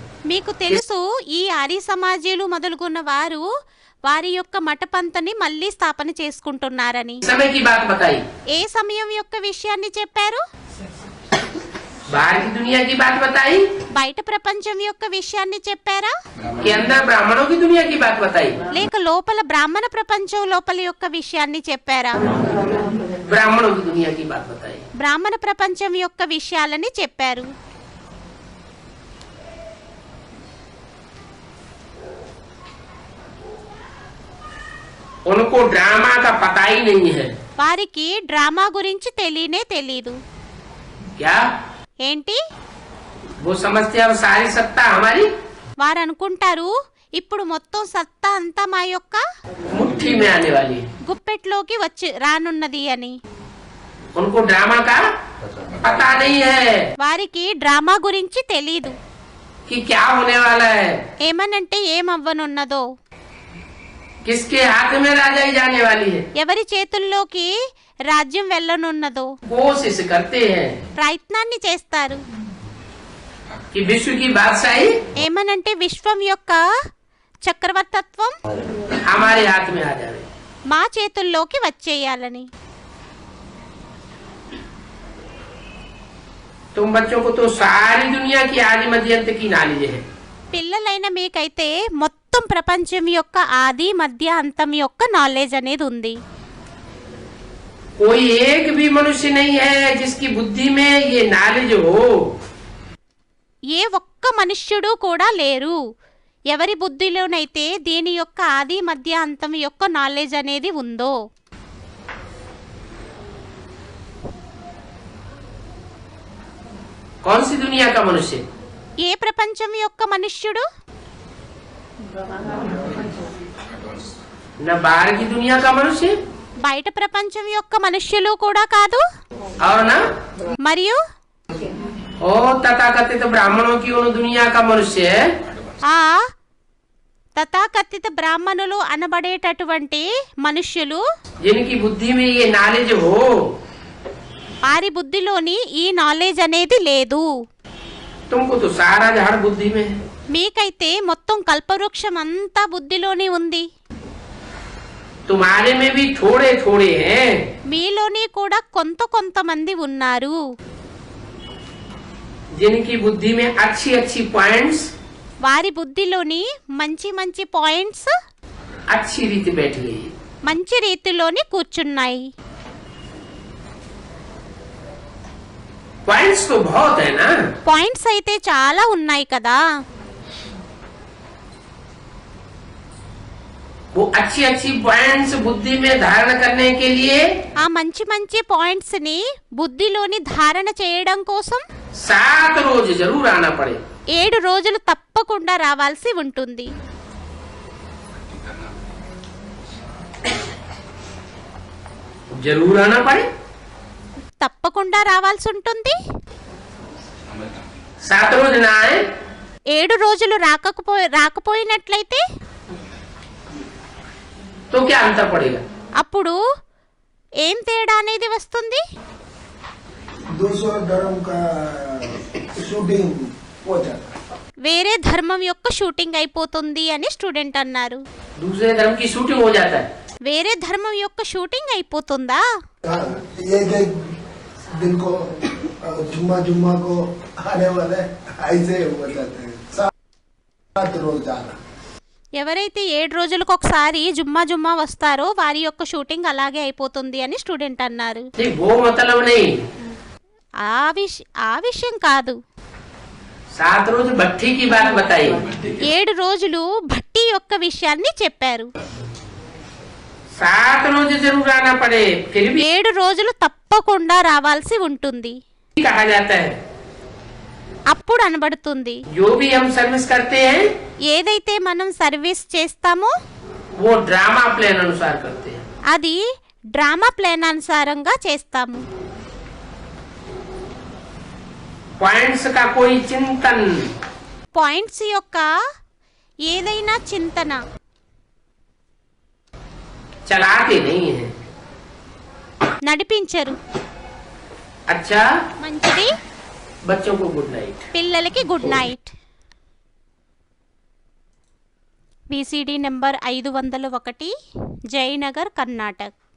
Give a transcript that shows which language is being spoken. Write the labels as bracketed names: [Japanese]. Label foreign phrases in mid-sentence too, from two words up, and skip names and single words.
[Telugu] మీకు తెలుసు ఈ ఆర్య సమాజీయులు మొదలుగున్న వారు వారి యొక్క మఠపంతని మళ్ళీ స్థాపన చేసుకుంటున్నారని. [Hindi] समय की बात बताई, [Telugu] ఏ సమయం యొక్క విషయాన్ని చెప్పారు? [Hindi] बाहर की दुनिया की बात बताई [Telugu] బయట ప్రపంచం యొక్క విషయాన్ని చెప్పారా? [Hindi] कि अंदर ब्राह्मणों की दुनिया की बात बताई? [Telugu] లేక లోపల బ్రాహ్మణ ప్రపంచం లోపల యొక్క విషయాన్ని చెప్పారా? [Hindi] ब्राह्मणों की दुनिया की बात बताई। [Telugu] బ్రాహ్మణ ప్రపంచం యొక్క విషయాలని చెప్పారు. [Hindi] उनको ड्रामा का पता ही नहीं है। [Telugu] వారికి డ్రామా గురించి తెలియనే తెలీదు. [Hindi] क्या [Telugu] ఏంటి? [Hindi] वो समझते हैं अब सारी सत्ता हमारी [Telugu] వారు అనుకుంటారు ఇప్పుడు మొత్తం సత్తా అంతా మా యొక్క [Hindi] मुट्ठी में आने वाली है। [Telugu] గుప్పెట్లోకి వచ్చి రానున్నది అని. [Hindi] उनको ड्रामा का पता नहीं है [Telugu] వారికి డ్రామా గురించి తెలీదు. [Hindi] कि क्या होने वाला है, [Telugu] ఏమనంటే ఏమవ్వనున్నదో, [Hindi] किसके हाथ में राजाई जाने वाली है। [Telugu] ఎవరి చేతుల్లోకి రాజ్యం వెళ్ళనున్నదో [Hindi] कोशिश करते हैं [Telugu] ప్రయత్నాన్ని చేస్తారు. [Hindi] कि विश्व की बादशाही [Telugu] ఏమనంటే విశ్వం యొక్క చక్రవర్తత్వం [Hindi] हमारे हाथ में आ जाए। [Telugu] మా చేతుల్లోకి వచ్చేయాలని. [Hindi] तुम बच्चों को तो सारी दुनिया की आदि मध्य अंत की नॉलेज है। [Telugu] పిల్లలైన మీకైతే మొత్తం ప్రపంచం యొక్క ఆది మధ్య అంతం యొక్క నాలెడ్జ్ అనేది ఉంది. [Hindi] कोई एक भी मनुष्य नहीं है जिसकी बुद्धि में ये नॉलेज हो। [Telugu] ఏ ఒక్క మనుష్యుడు కూడా లేరు ఎవరి బుద్ధిలోనైతే దీని యొక్క ఆది మధ్య అంతం యొక్క నాలెడ్జ్ అనేది ఉందో. [Hindi] कौन सी दुनिया का मनुष्य? [Telugu] ఏ ప్రపంచం యొక్క మనుష్యుడు? [Hindi] न बाहर की दुनिया का मनुष्य [Telugu] బయట ప్రపంచం యొక్క మనుష్యులు కూడా కాదు. [Hindi] और न [Telugu] మరియు [Hindi] ओ तथाकथित ब्राह्मणों की उन दुनिया का मनुष्य [Telugu] ఆ తథాకథిత బ్రాహ్మణులు అనబడేటటువంటి మనుష్యులు [Hindi] जिनकी बुद्धि में ये नॉलेज हो। [Telugu] వారి బుద్ధిలోని ఈ నాలెడ్జ్ అనేది లేదు. [Hindi] तुमको तो सारा झाड़ बुद्धि में है। [Telugu] మీకైతే మొత్తం కల్పవృక్షం అంతా బుద్ధిలోనే ఉంది. [Hindi] तुम्हारे में भी थोड़े थोड़े हैं [Telugu] మీలోని కూడా కొంతమంది ఉన్నారు [Hindi] जिनकी बुद्धि में अच्छी अच्छी पॉइंट्स [Telugu] వారి బుద్ధిలోని మంచి పాయింట్స్ [Hindi] अच्छी रीति बैठ गई। [Telugu] మంచి రీతిలోని కూర్చున్నాయి. [Hindi] पॉइंट्स तो बहुत है ना। [Telugu] పాయింట్స్ అయితే చాలా ఉన్నాయి కదా. [Hindi] वो अच्छी अच्छी पॉइंट्स बुद्धि में धारण करने के लिए [Telugu] ఆ మంచి పాయింట్స్ ని బుద్ధిలోని ధారణ చేయడం కోసం [Hindi] 7 रोज जरूर आना पड़े। [Telugu] 7 రోజులు తప్పకుండా రావాల్సి ఉంటుంది. [Hindi] जरूर आना पड़े। [Telugu] తప్పకుండా రావాల్సి ఉంటుంది. [Hindi] 7 रोज ना आए [Telugu] 7 రోజులు రాకపోయినట్లయితే [Hindi] तो क्या अंतर पड़ेगा? [Telugu] అప్పుడు ఏం తేడా అనేది వస్తుంది? [Hindi] दूसरा धर्म का शूटिंग हो जाता है। [Telugu] వేరే ధర్మం యొక్క షూటింగ్ అయిపోతుంది అని స్టూడెంట్ అన్నారు. [Hindi] दूसरे धर्म की शूटिंग हो जाता है। [Telugu] వేరే ధర్మం యొక్క షూటింగ్ అయిపోతుందా? [Hindi] हाँ, एक एक दिन को जुम्मा को आने वाले ऐसे हो जाते हैं। 7 रोज आना। [Telugu] ఎవరైతే 7 రోజులకు ఒకసారి జుమ్మా వస్తారో వారి యొక్క షూటింగ్ అలాగే అయిపోతుంది అని స్టూడెంట్ అన్నారు. [Hindi] नहीं वो मतलब नहीं। [Telugu] ఆ విషయం కాదు. [Hindi] 7 रोज भट्टी की बात बताई। [Telugu] 7 రోజులు భట్టి యొక్క విషయాన్ని చెప్పారు. [Hindi] 7 रोज जरूर आना पड़े फिर भी [Telugu] 7 రోజులు తప్పకుండా రావాల్సి ఉంటుంది. [Hindi] कहा जाता है [Telugu] అప్పుడు అనబడుతుంది [Hindi] जो भी हम सर्विस करते हैं [Telugu] ఏదైతే మనం సర్వీస్ చేస్తామో [Hindi] वो [English] drama plan [Hindi] अनुसार करते हैं। [Telugu] అది [English] drama plan [Telugu] అనుసారంగా చేస్తాము. [Hindi] पॉइंट्स का कोई चिंतन [Telugu] పాయింట్స్ యొక్క ఏదైనా చింతన [Hindi] चलाते नहीं है। [Telugu] నడిపించరు. [Hindi] अच्छा [Telugu] మంచిది. [Hindi] बच्चों को [English] good night. [Telugu] పిల్లలకి [English] good night. VCD number [Telugu] 501 జయనగర్ కర్ణాటక.